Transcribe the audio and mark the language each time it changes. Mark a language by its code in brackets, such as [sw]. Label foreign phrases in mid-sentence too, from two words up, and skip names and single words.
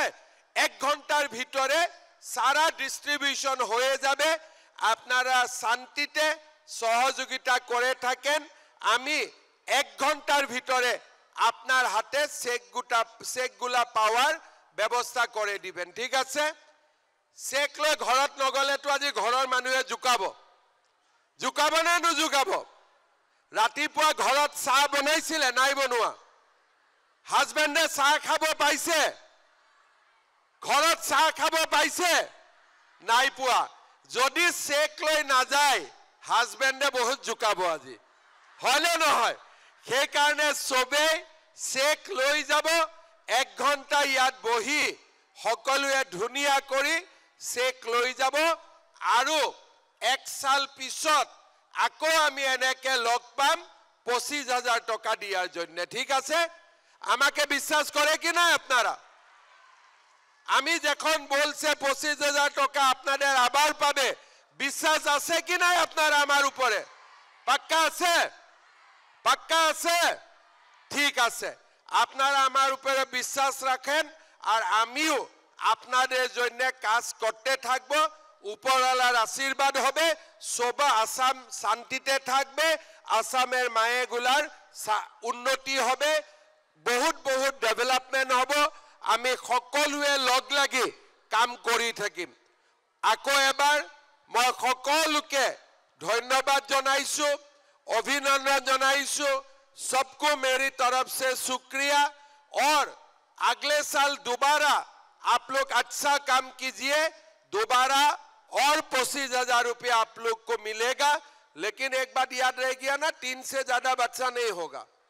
[bn] 1 ঘন্টার ভিতরে সারা ডিস্ট্রিবিউশন হয়ে যাবে। আপনারা শান্তিতে সহযোগিতা করে থাকেন। আমি 1 ঘন্টার ভিতরে আপনার হাতে চেকগুলা পাওয়ার ব্যবস্থা করে দিবেন। ঠিক আছে? [as] চেক লৈ ঘৰত নগলে তো আজি ঘৰৰ মানুহে জুকাব না নুজুকাব? ৰাতিপুৱা ঘৰত চাহ বনাইছিলে নাই বনোৱা? হাজবেণ্ডে চাহ খাব পাইছে? ঘৰত চাহ খাব পাইছে? নাই পোৱা যদি চেক লৈ নাযায় হাজবেণ্ডে বহুত জুকাব আজি হয়নে নহয় সেইকাৰণে চবেই চেক লৈ যাব 1 ঘণ্টা ইয়াত বহি সকলোৱে ধুনীয়া কৰি চেক লৈ যাব আৰু 1 সাল পিছত আকৌ আমি এনেকে লগ পাম 25,000 টাকা দিয়াৰ জন্য [bn] ঠিক আছে আমাকে বিশ্বাস করে কি না আপনারা আমি যখন বলছে 25,000 টাকা আপনাদের আবার পাবে বিশ্বাস আছে কি না আপনারা আমার উপরে পাক্কা আছে ঠিক আছে আপনারা আমার উপরে বিশ্বাস রাখেন আর আমিও আপনাদের জন্য কাজ করতে থাকব উপরওয়ালার আশীর্বাদ হবে সব আসাম শান্তিতে থাকবে আসামের মায়েগুলার উন্নতি হবে বহুত বহুত ডেভেলপমেন্ট হব [as] আমি সকলোৱে লগ লাগি কাম কৰি থাকিম আকৌ এবাৰ মই সকলোকে ধন্যবাদ জনাইছো অভিনন্দন জনাইছো [hi] सबको मेरी तरफ से शुक्रिया और अगले साल दोबारा आप लोग अच्छा काम कीजिए दोबारा और 25,000 रुपया आप लोग को मिलेगा लेकिन एक बात याद रह गया ना 3 से ज्यादा बच्चा नहीं होगा